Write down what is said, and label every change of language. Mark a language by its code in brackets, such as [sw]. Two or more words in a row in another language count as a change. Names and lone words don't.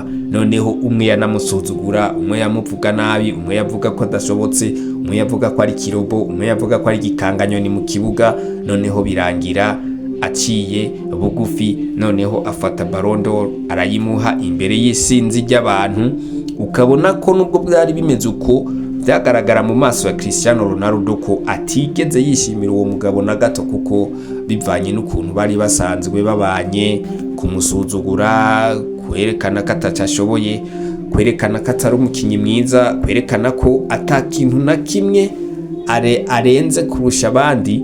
[rn] Noneho umwe yanamusuzugura, umwe yamuvuga nabi, umwe yavuga ko adashobotse, umwe yavuga ko ari kirobo, umwe yavuga ko ari gikanganyoni mu kibuga. Noneho birangira aciye bugufi, noneho afata Ballon d'Or arayimuha imbere y'isinzi ry'abantu. Ukabona ko nubwo byari bimeze uko, byagaragara mu maso ya Cristiano Ronaldo ko atigeze yishimira uwo mugabo na gato, kuko bivanye n'ukuntu bari basanzwe babanye, kumusuzugura, kwerekana ko atacashoboye, kwerekana ko atari umukinyi mwiza, kwerekana ko atakintu na kimwe arenze kurusha abandi.